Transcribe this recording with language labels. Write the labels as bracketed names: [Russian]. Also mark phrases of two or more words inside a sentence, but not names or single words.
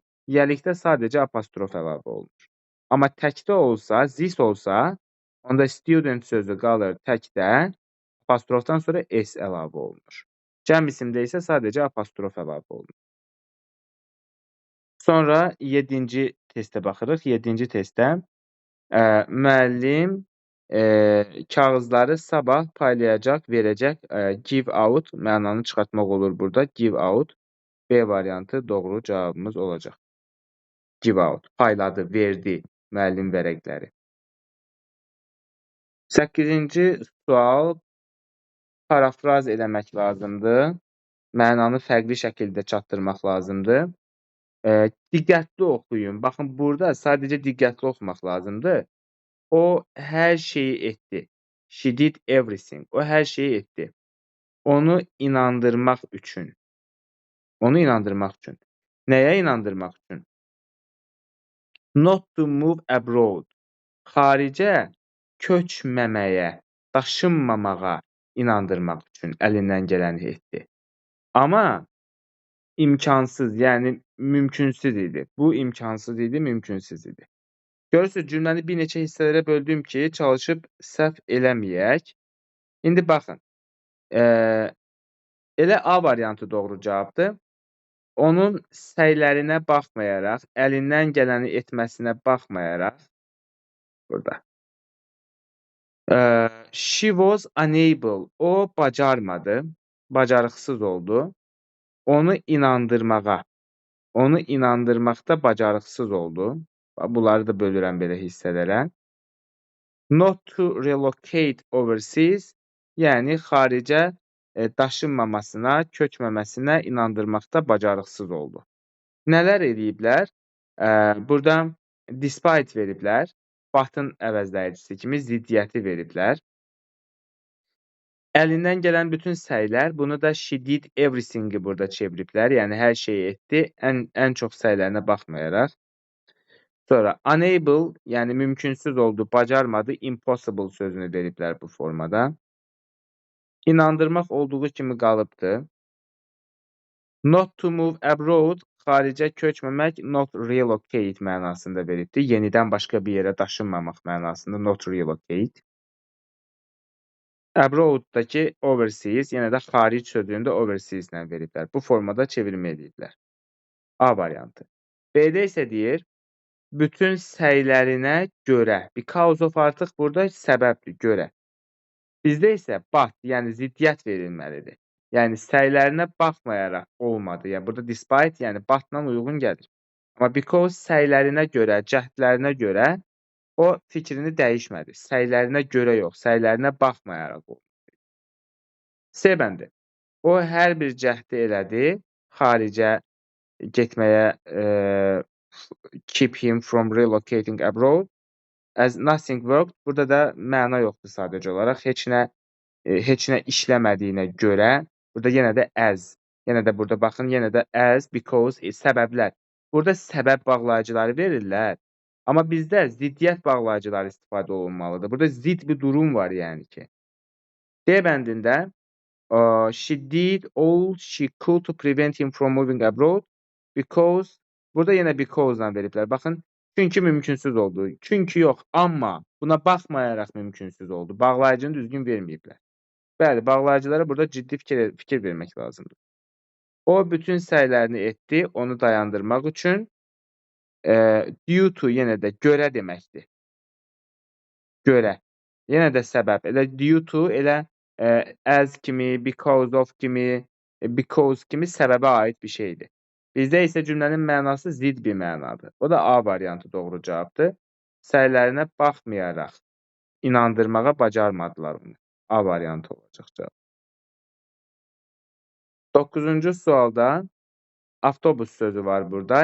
[Azerbaijani] Yiyəlikdə sadəcə apostrof əlavə olunur. Amma təkdə olsa, zis olsa, onda student sözü qalır təkdə, apostrofdan sonra S əlavə olunur. Cəm isimdə isə sadəcə apostrof əlavə olunur. Sonra 7-ci testə baxırıq. 7-ci testdə müəllim kağızları sabah paylayacaq, verəcək. [English] Give out [Azerbaijani] mənanı çıxartmaq olur burada. [English] Give out. [Azerbaijani] B variantı doğru cavabımız olacaq. [English] Give out. [Azerbaijani] Payladı, verdi müəllim vərəqləri. 8-ci sual. Parafraz eləmək lazımdır. Mənanı fərqli şəkildə çatdırmaq lazımdır. Diqqətli oxuyun. Baxın, burada sadəcə diqqətli oxumaq lazımdır. O hər şeyi etdi. [English] She did everything. [Azerbaijani] O hər şeyi etdi. Onu inandırmaq üçün. Onu inandırmaq üçün. Nəyə inandırmaq üçün? [English] Not to move abroad. [Azerbaijani] Xaricə köçməməyə, daşınmamağa inandırmaq üçün əlindən gələni etdi. Amma imkansız, yəni mümkünsüz idi. Bu imkansız idi, mümkünsüz idi. Görürsünüz, cümləni bir neçə hissələrə böldüm ki, çalışıb səhv eləməyək. İndi baxın, elə A variantı doğru cavabdır. Onun səylərinə baxmayaraq, əlindən gələni etməsinə baxmayaraq, burada. [English] She was unable. [Azerbaijani] O bacarmadı, bacarıqsız oldu. Onu inandırmaqda bacarıqsız oldu. Bunları da bölürəm belə hissələrə. [English] Not to relocate overseas, [Azerbaijani] yəni xaricə daşınmamasına, köçməməsinə inandırmaqda bacarıqsız oldu. Nələr ediblər? Burada despite veriblər. But-ın əvəzləyicisi kimi ziddiyyəti veriblər. Əlindən gələn bütün səylər, bunu da [English] she did everything-i [Azerbaijani] burada çeviriblər. Yəni hər şeyi etdi, ən çox səylərinə baxmayaraq. Sonra unable, yəni mümkünsüz oldu, bacarmadı, impossible sözünü veriblər bu formada. İnandırmaq olduğu kimi qalıbdır. Not to move abroad, xaricə köçməmək, [English] not relocate [Azerbaijani] mənasında veribdir. Yenidən başqa bir yerə daşınmamaq mənasında [English] not relocate. [Azerbaijani] Abroad-dakı overseas, yenə də xaric sözünü də overseas ilə veriblər. Bu formada çevirmə ediblər. A variantı. B-də isə deyir, bütün səylərinə görə. [English] Because of [Azerbaijani] artıq burada səbəbdir, görə. Bizdə isə but, yəni ziddiyyət verilməlidir. Yəni səylərinə baxmayaraq olmadı. Yəni burada despite, yəni but-la uyğun gəlir. Amma because səylərinə görə, cəhdlərinə görə o fikrini dəyişmədi. Səylərinə görə yox, səylərinə baxmayaraq oldu. C bəndi. O hər bir cəhdi elədi xaricə getməyə, [English] keep him from relocating abroad as nothing worked. [Azerbaijani] Burada da məna yoxdur sadəcə olaraq. Heç nə işləmədiyinə görə, burada yenə də as, yenə də burada baxın, yenə də as, because, səbəblər. Burada səbəb bağlayıcıları verirlər. Amma bizdə ziddiyyət bağlayıcıları istifadə olunmalıdır. Burada zidd bir durum var yəni ki. [English] D bəndində she did all she could to prevent him from moving abroad because, [Azerbaijani] burada yenə because-la veriblər. Baxın, çünki mümkünsüz oldu. Çünki yox, amma buna baxmayaraq mümkünsüz oldu. Bağlayıcını düzgün verməyiblər. Bəli, bağlayıcılara burada ciddi fikir vermək lazımdır. O bütün səylərini etdi, onu dayandırmaq üçün. [English] Due to [Azerbaijani] yenə də görə deməkdir. Görə. Yenə də səbəb. Elə [English] due to, [Azerbaijani] elə as kimi, [English] because of [Azerbaijani] kimi, because kimi səbəbə aid bir şeydir. Bizdə isə cümlənin mənası zidd bir mənadır. O da A variantı doğru cavabdır. Səylərinə baxmayaraq inandırmağa bacarmadılar onu. A variantı olacaq cavab. 9-cu sualda avtobus sözü var burada.